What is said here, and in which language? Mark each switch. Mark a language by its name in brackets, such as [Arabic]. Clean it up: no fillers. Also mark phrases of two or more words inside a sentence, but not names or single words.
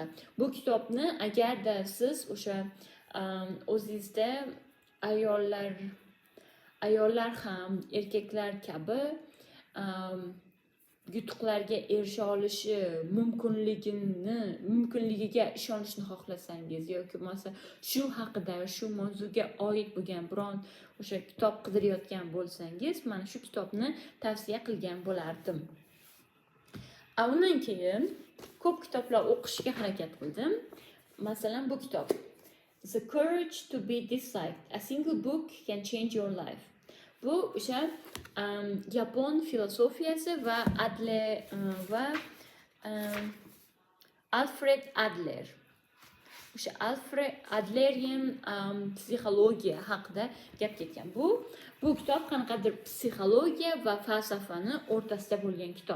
[Uzbek] Bu kitobni agarda siz o'sha o'zingizda ayollar ham erkaklar kabi yutuqlarga erisha olishi mumkinligiga ishonishni xohlasangiz yoki bo'lmasa shu haqida, shu mavzuga oid bo'lgan biron o'sha kitob qidirayotgan bo'lsangiz, mana shu kitobni tavsiya qilgan bo'lardim. Undan keyin ko'p kitoblar o'qishga harakat qildim. Masalan, bu kitob The Courage to be Disliked. [English] A single book can change your life. [Uzbek] Bu o'sha Yapon filosofiyasi va Alfred Adler. O'sha Alfred Adlerian psixologiya haqida gap ketgan. Bu kitob qanaqadir psixologiya va falsafani o'rtasida bo'lgan kitob.